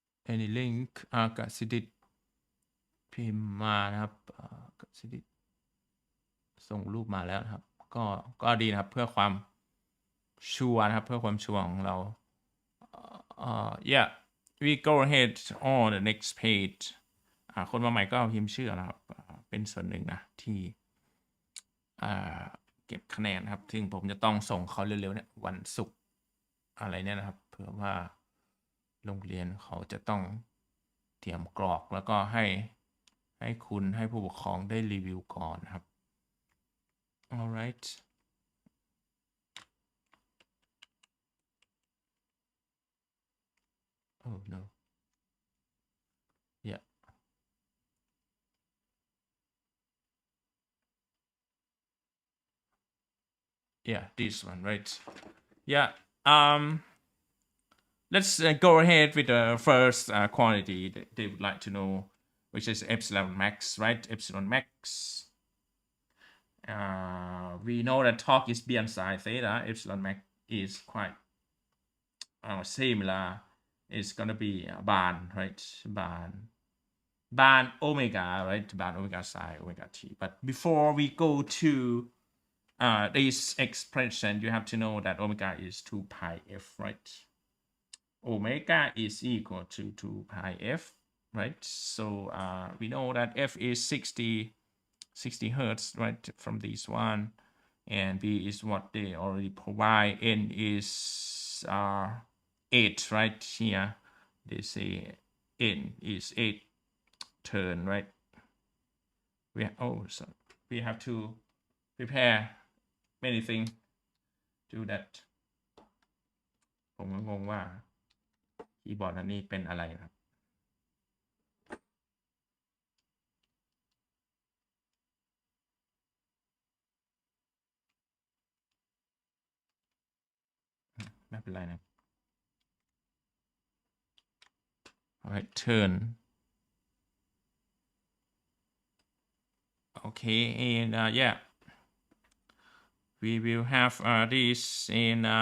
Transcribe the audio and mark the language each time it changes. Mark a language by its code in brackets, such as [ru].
[en] any link [th] กสิดิษฐ์พิมพ์มานะครับกสิดิษฐ์ส่งรูปมาแล้วนะครับก็ดีนะครับเพื่อความชัวร์นะครับเพื่อความชัวร์ของเราyeah [en] we go ahead on the next page [th] คนมาใหม่ก็พิมพ์ชื่อนะครับเป็นส่วนหนึ่งนะที่เก็บคะแนนครับซึ่งผมจะต้องส่งเขาเร็วๆเนี่ยวันศุกร์อะไรเนี่ยนะครับเผื่อว่าโรงเรียนเขาจะต้องเตรียมกรอกแล้วก็ให้ คุณให้ผู้ปกครองได้รีวิวก่อนนะครับ [en] alright oh no yeah yeah this one right yeah let's go ahead with the first quantity that they would like to know, which is epsilon max, right? Epsilon max. We know that torque is beyond sine theta. Epsilon max is quite similar. It's gonna be barn, right? Barn omega, right? Barn omega psi omega t. But before we go to this expression, you have to know that omega is 2 pi f, right? Omega is equal to 2 pi f, right? So we know that f is 60 hertz, right, from this one, and b is what they already provide. N is 8, right? Here they say n is 8 turn, right? So we have to prepare many things to that. [th] ผมงงว่าคีย์บอร์ดอันนี้เป็นอะไรครับ ไม่เป็นไรนะ [en] alright turn okay and yeah we will have this in